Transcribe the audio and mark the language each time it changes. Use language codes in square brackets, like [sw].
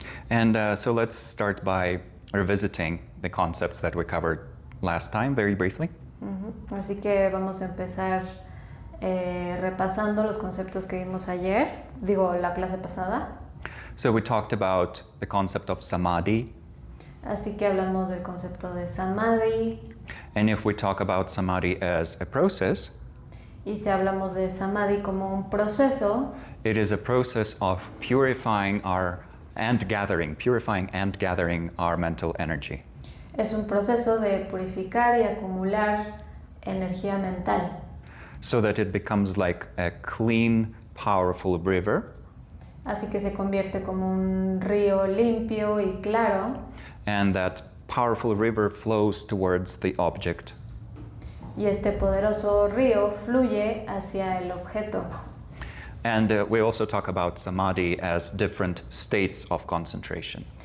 [en] And so let's start by revisiting the concepts that we covered last time, very briefly. [es] Así que vamos a empezar repasando los conceptos que vimos ayer, la clase pasada. [en] So we talked about the concept of samadhi. [es] Así que hablamos del concepto de samadhi. [en] And if we talk about samadhi as a process, [es] Y si hablamos de samadhi como un proceso, [en] it is a process of purifying and gathering our mental energy. [es] es un proceso de purificar y acumular energía mental, [en] So that it becomes like a clean, powerful river. [es] así que se convierte como un río limpio y claro, [en] And that powerful river flows towards the object. [es] y este poderoso río fluye hacia el objeto. [en] And we also talk about samadhi as different states of concentration.